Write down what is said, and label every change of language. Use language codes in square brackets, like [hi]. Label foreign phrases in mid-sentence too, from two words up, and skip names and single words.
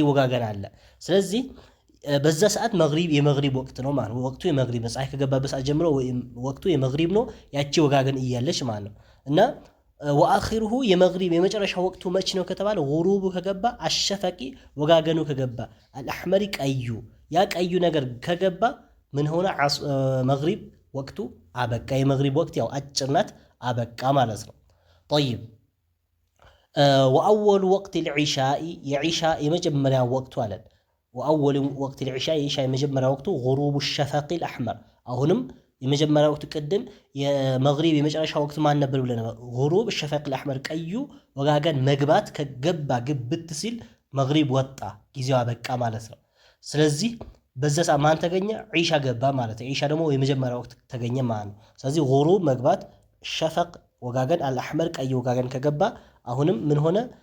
[am] ወጋገን አለ። ስለዚህ በዛ ሰዓት መግሪብ የመግሪብ ወቅት ነው ማለት ነው። ወቅቱ የመግሪብ ነው። ፀሐይ ከገባበት ሰዓት ጀምሮ ወቅቱ የመግሪብ ነው ያቺ ወጋገን እያለች ማለት ነው። እና ወአኺሩሁ የመግሪብ የመጨረሻ ወቅቱ መቼ ነው ከተባለ غروب ከገባ አሸፈቂ ወጋገኑ ከገባ አልአህመሪ ቀዩ ያ ቀዩ ነገር ከገባ ምን ሆነ መግሪብ ወቅቱ አበቃ። የመግሪብ ወቅት ያው አጭር ናት አበቃ ማለት ነው። طيب [ar] وأول وقت العشاء [am] የዒሻ የመጀመሪያ ወቅቱ አለን [ar] وأول وقت العشاء [am] የዒሻ የመጀመሪያ ወቅቱ [ar] غروب الشفق الأحمر [am] አሁንም የመጀመሪያ ወቅት ቅድም የመግሪብ የመጨረሻ ወቅት ማን ነበር ብለን [ar] غروب الشفق الأحمر [am] ቀዩ ወጋገን መግባት ከገባ ግብት ሲል መግሪብ ወጣ ጊዜው አበቃ ማለት ነው። ስለዚህ በዛ ሰዓት ማን ተገኘ? ዒሻ ገባ ማለት ነው። ዒሻ ደግሞ የመጀመሪያ ወቅት ተገኘ ማለት ነው። ስለዚህ ጉሩብ መግባት ሸፈቅ ወጋገን አልአሕመር ቀይ ወጋገን ከገባ አሁንም ምን ሆነ?